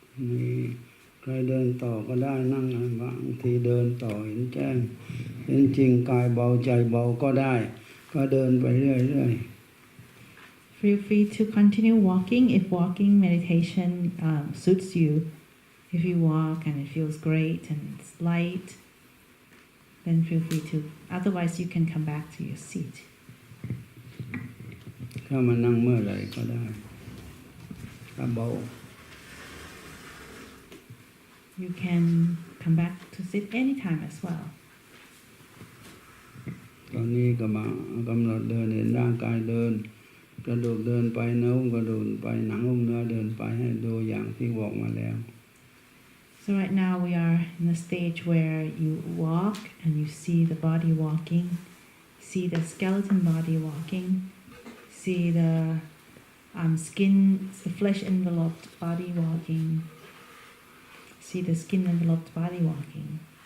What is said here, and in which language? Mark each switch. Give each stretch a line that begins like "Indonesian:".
Thai: มีใครเดินต่อก็ได้นั่งบางทีเดินต่อเห็นแจ้งเห็นจริงกายเบาใจเบาก็ได้ก็เดินไปเรื่อยๆ
English: Feel free to continue walking if walking meditation suits you. If you walk and it feels great and it's light, then feel free to. Otherwise, you can come back to your seat.
Thai: เข้ามานั่งเมื่อไหร่ก็ได้ถ้าเบา
English: You can come back to sit anytime as well.
Thai: ตอนนี้ก็มากำหนดเดินเห็นร่างกายเดินกระดูกเดินไปเนื้อกระดูกไปหนังหุ้มเนื้อเดินไปให้ดูอย่างที่บอกมาแล้ว
English: So right now we are in the stage where you walk and you see the body walking, see the skeleton body walking, see the skin, the flesh enveloped body walking, see the skin enveloped body walking.